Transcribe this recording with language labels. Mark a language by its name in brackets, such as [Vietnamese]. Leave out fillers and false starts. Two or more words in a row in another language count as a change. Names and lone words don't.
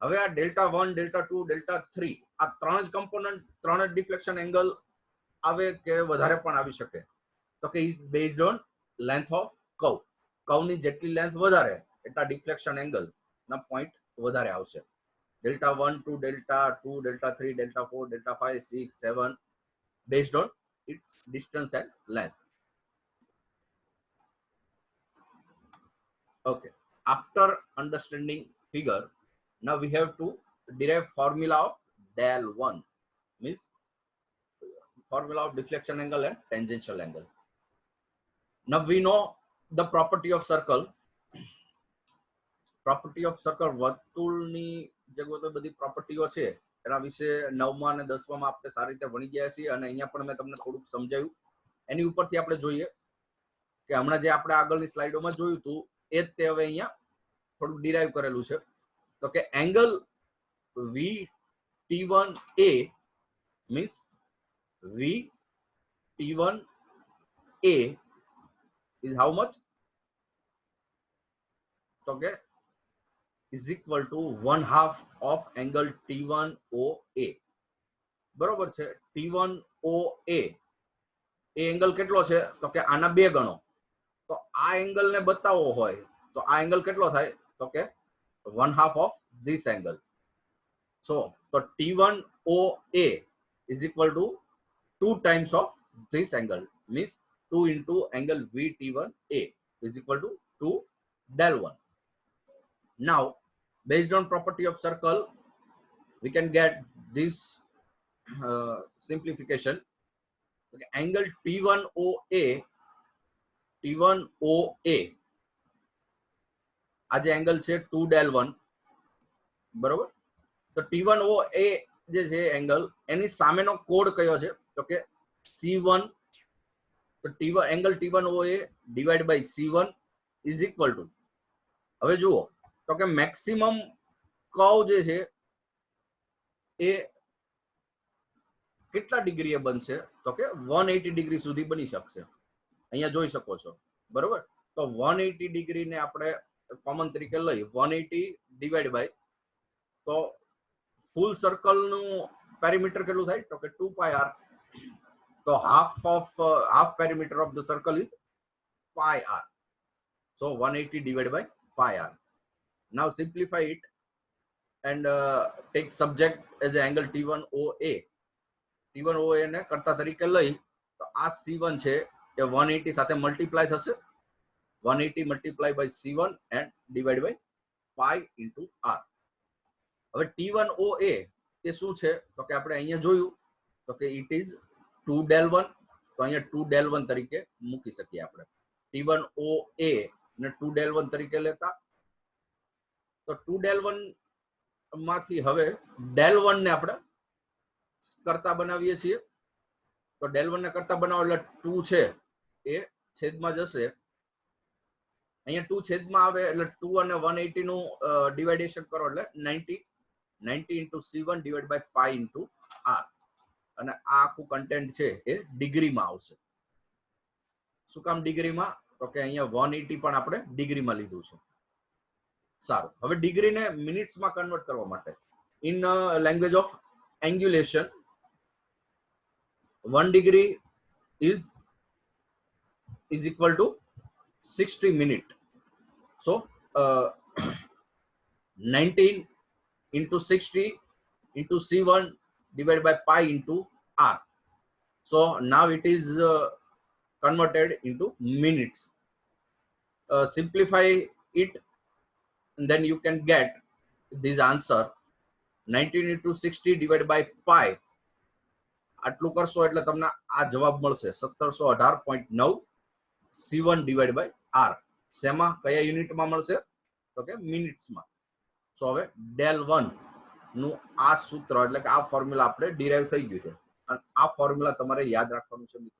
[Gujarati] હવે આ ડેલ્ટા 1, ડેલ્ટા 2, ડેલ્ટા 3 આ ત્રણ જ કમ્પોનન્ટ, ત્રણ જ ડિફ્લેક્શન એંગલ આવે કે વધારે પણ આવી શકે? તો કે [English] is based on length of curve. [Gujarati] કર્વની જેટલી લેન્થ વધારે એટલા ડિફ્લેક્શન એંગલ ના પોઈન્ટ વધારે આવશે. [English] delta 1 to delta 2, delta 3, delta 4, delta 5, 6, 7 based on its distance and length. Okay, after understanding figure, now we have to derive formula of del 1, means formula of deflection angle and tangential angle. Now we know the property of circle. Property of circle, [Gujarati] વર્તુળની જે બધી પ્રોપર્ટીઓ છે એના વિશે 9મા અને 10મા આપણે સારી રીતે ભણી ગયા છીએ, અને અહીંયા પણ મેં તમને થોડુંક સમજાવ્યું. એની ઉપરથી આપણે જોઈએ કે હમણાં જે આપણે આગળની સ્લાઇડોમાં જોયું હતું એ જ તે હવે અહીંયા થોડુંક ડિરાઈવ કરેલું છે. તો કે [English] એંગલ VT1A means VT1A is how much? [Gujarati] તો કે [English] is equal to 1/2 of angle T1OA. [Gujarati] બરોબર છે. T1OA એ એંગલ કેટલો છે? તો કે આના 2 ગણો. તો આ એંગલ ને બતાવવો હોય તો આ એંગલ કેટલો થાય? તો કે [English] 1/2 of this angle. So T1OA is equal to 2 times of this angle, means 2 into angle VT1A is equal to 2 del 1. Now based on property of circle we can get this simplification. Okay, angle T1OA [Gujarati] આ જે એંગલ છે 2 del 1, બરોબર? તો T1OA જે છે એંગલ એની સામેનો કોડ કયો છે? તો કે C1. તો T1 [English] angle T1OA divide by C1 is equal to, [Gujarati] હવે જુઓ તો કે [English] maximum curve [Gujarati] જે છે એ કેટલા ડિગ્રીએ બનશે? તો કે 180 ડિગ્રી સુધી બની શકશે. અહીંયા જોઈ શકો છો, બરોબર? તો 180 ડિગ્રી ને આપણે કોમન તરીકે લઈ 180 [English] divide by, [Gujarati] તો [English] full circle [Gujarati] નું પેરીમીટર કેટલું થાય? તો કે 2 [English] pi r. તો half perimeter of the circle is pi r. So 180 divided by pi r. Now simplify it and take subject as an angle T1OA. [Gujarati] T1OA ને કરતા તરીકે લઈ તો આ C1 છે એ 180 સાથે મલ્ટીપ્લાય થશે. [English] 180 multiplied by C1 and divided by pi into r. [Gujarati] હવે T1OA એ શું છે? તો કે આપણે અહીંયા જોયું તો કે [English] it is 2 del 1. [Gujarati] તો અહીંયા 2 del 1 તરીકે મૂકી શકીએ આપણે. T1OA ને 2 del 1 તરીકે લેતા, તો 2 del 1 માંથી હવે del 1 ને આપણે કરતા બનાવીએ છીએ. તો del 1 ને કરતા બનાવો એટલે 2 છે એ છેદમાં જશે. અહીંયા 2 છેદમાં આવે એટલે 2 અને 180 નું ડિવાઇડેશન કરો એટલે [English] 90 into C1 divided by pi into r. [Gujarati] અને આ આખું કન્ટેન્ટ છે એ ડિગ્રીમાં આવશે. શું કામ ડિગ્રીમાં? તો કે અહીંયા 180 પણ આપણે ડિગ્રીમાં લીધું છે. સારું, હવે ડિગ્રીને મિનિટ્સમાં કન્વર્ટ કરવા માટે [English] in language of angulation 1 degree is equal to 60 minute. So 19 into 60 into C1 divided by pi into r. So now it is converted into minutes. Simplify it and then you can get this answer. 19 into 60 divided by pi. [Gujarati] આટલું કરશો એટલે તમને આ જવાબ મળશે [English] 1718.9 C1 divided by r. [Gujarati] શેમાં, કયા યુનિટમાં મળશે? તો કે મિનિટ્સમાં. સો હવે del 1 નું આ સૂત્ર એટલે કે આ ફોર્મ્યુલા આપણે ડિરાઈવ થઈ ગયું છે, અને આ ફોર્મ્યુલા તમારે યાદ રાખવાનું છે મિત્રો.